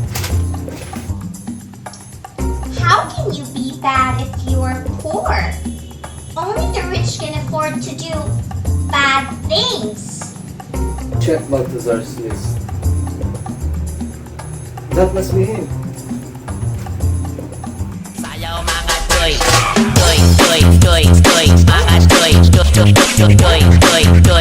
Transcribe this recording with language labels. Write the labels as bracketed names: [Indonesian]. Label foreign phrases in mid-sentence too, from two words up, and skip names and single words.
[English] How can you be bad if you are poor? Only the rich can afford to do bad things. Check Baltazar's list. That must be him. [Filipino] Sayaw mga toy, toy, toy, toy, toy, mga toy, toy, toy, toy, toy, toy,